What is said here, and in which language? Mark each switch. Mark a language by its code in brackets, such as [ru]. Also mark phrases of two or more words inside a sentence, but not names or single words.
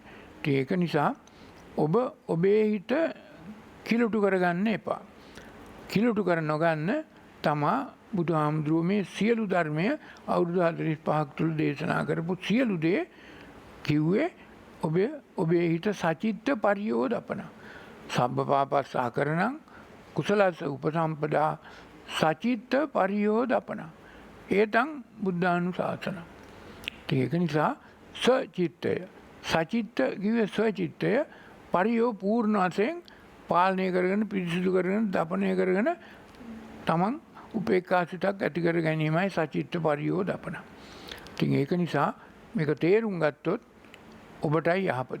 [si] ඒක නිසා ඔබ ඔබේ හිත කිලුට කරගන්න එපා. කිලුට කර නොගන්න තමා බුදුහාමුදුරුවෝ මේ සියලු ධර්මය අවුරුදු 45ක් තුළ දේශනා කරපු සියලු දේ කිව්වේ ඔබේ හිත [pi] සචිත්ත පරියෝදපන. සබ්බ පාපස්සා කරණං කුසලස්ස උපසම්පදා සචිත්ත පරියෝදපන. ඒතං බුද්ධානුශාසන. [si] ඒක නිසා සචිත්තය, සචිත්ත කිව්වේ ස්වචිත්තය, පරියෝ පූර්ණ වශයෙන් පාලනය කරගෙන පිරිසිදු කරගෙන දපනය කරගෙන තමන් උපේක්ඛාසිතක් ඇති කර ගැනීමයි [pi] සචිත්ත පරියෝදපන. [si] ඉතින් ඒක නිසා මේක තේරුම් ගත්තොත් ඔබටයි යහපත.